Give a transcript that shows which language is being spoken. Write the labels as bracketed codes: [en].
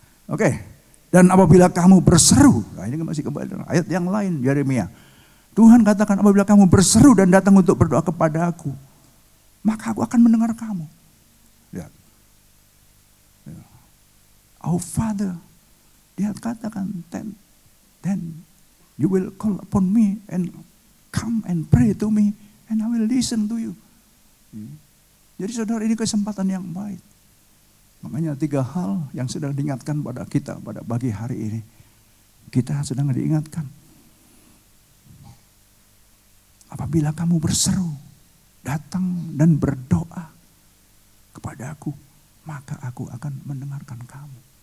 [id] Oke. Dan apabila kamu berseru, nah ini masih kembali dengan ayat yang lain, Yeremia. Tuhan katakan apabila kamu berseru dan datang untuk berdoa kepada aku, maka aku akan mendengar kamu. Lihat. [en] Our Father, [id] dia katakan, [en] then you will call upon me and come and pray to me and I will listen to you. [id] Jadi saudara, ini kesempatan yang baik. Makanya 3 hal yang sedang diingatkan pada kita pada pagi hari ini. Kita sedang diingatkan. Apabila kamu berseru, datang dan berdoa kepada aku, maka aku akan mendengarkan kamu.